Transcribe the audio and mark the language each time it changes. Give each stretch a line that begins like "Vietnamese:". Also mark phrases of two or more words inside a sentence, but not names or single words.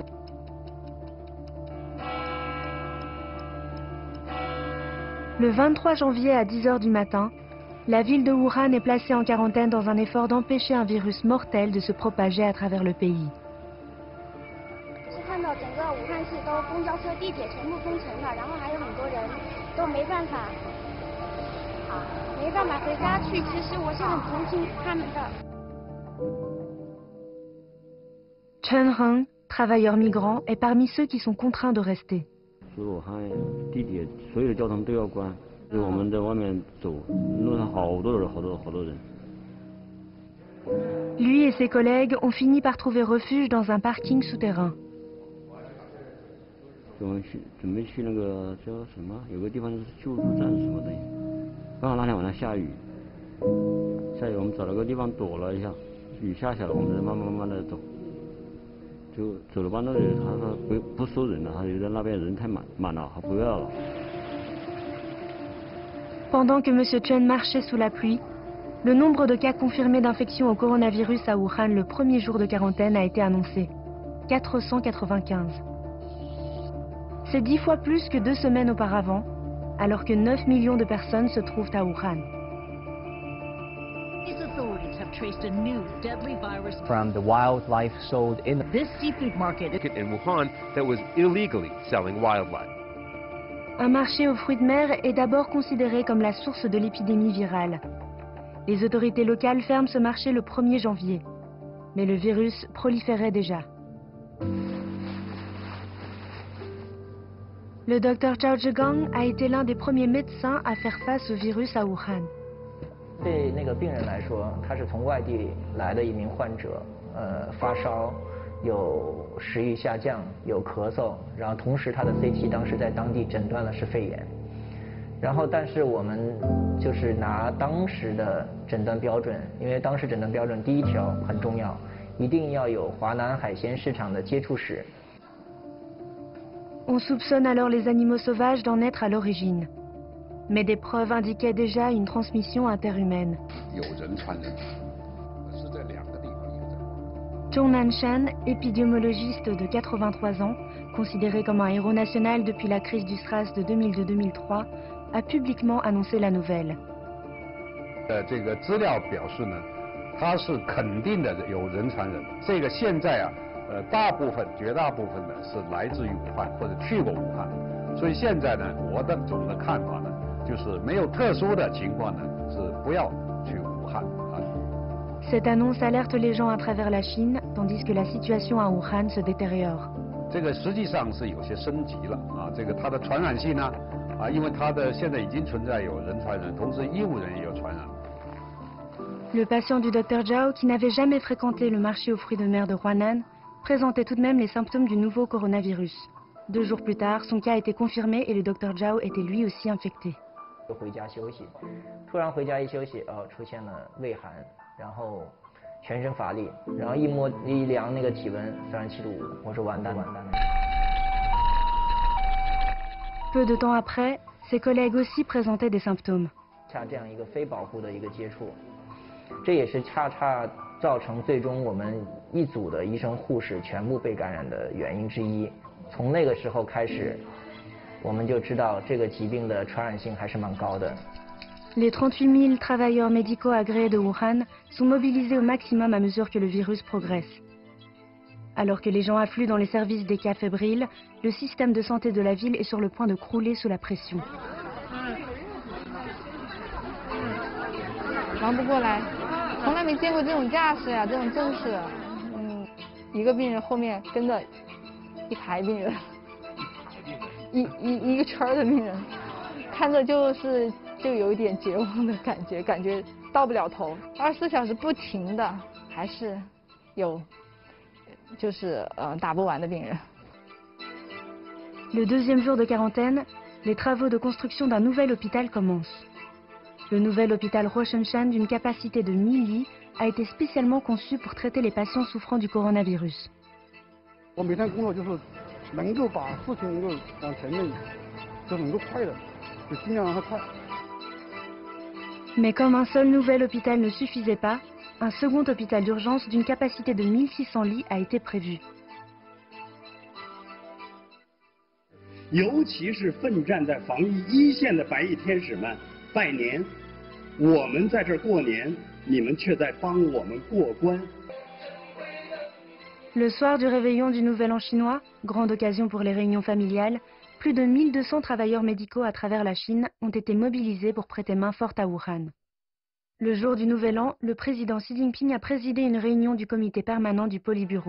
French: Le 23 janvier à 10h du matin, la ville de Wuhan est placée en quarantaine dans un effort d'empêcher un virus mortel de se propager à travers le pays.
Chinese: 是看到整个武汉市都公交车、地铁全部封城了，然后还有很多人都没办法回家去。其实我是很同情他们的。
French: Chen Heng, travailleur migrant, est parmi ceux qui sont contraints de rester.
Chinese: 所以武汉地铁所有的交通都要关，所以我们在外面走，路上好多人。
French: Lui et ses collègues ont fini par trouver refuge dans un parking souterrain.
Chinese: 准备去那个叫什么，有个地方就是救助站什么的。刚好那天晚上下雨，我们找了个地方躲了一下，雨下了，我们再慢慢的走。就走了半路，他说不收人了，他觉得那边人太满了，他不要了。
French: Pendant que M. Chen marchait sous la pluie, le nombre de cas confirmés d'infection au coronavirus à Wuhan le premier jour de quarantaine a été annoncé. 495. C'est 10 fois plus que 2 semaines auparavant, alors que 9 millions de personnes se trouvent à Wuhan.
English: Traced a new deadly virus from the wildlife sold in this seafood market in Wuhan that was illegally selling wildlife.
French: Un marché aux fruits de mer est d'abord considéré comme la source de l'épidémie virale. Les autorités locales ferment ce marché le 1er janvier, mais le virus proliférait déjà. Le docteur Zhao Zhigang a été l'un des premiers médecins à faire face au virus à Wuhan.
Chinese: 对那个病人来说，他是从外地来的一名患者，发烧，有食欲下降，有咳嗽，然后同时他的 CT 当时在当地诊断了是肺炎，然后但是我们就是拿当时的诊断标准，因为当时诊断标准第1条很重要，一定要有华南海鲜市场的接触史。
French: On soupçonne alors les animaux sauvages d'en être à l'origine. Mais des preuves indiquaient déjà une transmission interhumaine. Zhong Nanshan, épidémiologiste de 83 ans, considéré comme un héros national depuis la crise du SRAS de 2002-2003, a publiquement annoncé la nouvelle.
Chinese: 这个资料表示呢，它是肯定的有人传人。这个现在绝大部分呢是来自于武汉或者去过武汉，所以现在呢，我的总的看法呢。就是没有特殊的情况呢，是不要去武汉啊。
French: Cette annonce alerte les gens à travers la Chine, tandis que la situation à Wuhan se détériore.
Chinese: 这个实际上是有些升级了啊，这个它的传染性呢，因为它的现在已经存在有人传人，同时医务人也有传染。
French: Le patient du docteur Zhao, qui n'avait jamais fréquenté le marché aux fruits de mer de Huanan, présentait tout de même les symptômes du nouveau coronavirus. 2 jours plus tard, son cas était confirmé et le docteur Zhao était lui aussi infecté.
Chinese: 回家休息，突然回家一休息，出现了畏寒，然后全身乏力，然后一量那个体温37.5度，我说完蛋了。
French: Peu de temps après, ses collègues aussi présentaient des symptômes.
Chinese: 像这样一个非保护的一个接触，这也是恰恰造成最终我们一组的医生护士全部被感染的原因之一。从那个时候开始，我们就知道这个疾病的传染性还是蛮高的。
French: Les 38 000 travailleurs médicaux agréés de Wuhan sont mobilisés au maximum à mesure que le virus progresse. Alors que les gens affluent dans les services des cas fébriles, le système de santé de la ville est sur le point de crouler sous la pression.
Chinese: 忙不过来，从来没见过这种架势呀，这种阵势。一个病人后面跟着一排病人，一个圈的病人，看着就有一点绝望的感觉，感觉到不了头。24小时不停的，还是有。打不完的病人。
French: Le deuxième jour de quarantaine, les travaux de construction d'un nouvel hôpital commencent. Le nouvel hôpital Roshan d'une capacité de 1000 lits a été spécialement conçu pour traiter les patients souffrant du coronavirus.
Chinese: 我每天工作就是能够把事情能够往前面，就能够快的，就尽量让它快。
French: Mais comme un seul nouvel hôpital ne suffisait pas, un second hôpital d'urgence d'une capacité de 1600 lits a été prévu.
Chinese: 尤其是奋战在防疫一线的白衣天使们，拜年！我们在这儿过年，你们却在帮我们过关。
French: Le soir du réveillon du Nouvel An chinois, grande occasion pour les réunions familiales, plus de 1200 travailleurs médicaux à travers la Chine ont été mobilisés pour prêter main forte à Wuhan. Le jour du Nouvel An, le président Xi Jinping a présidé une réunion du comité permanent du Politburo.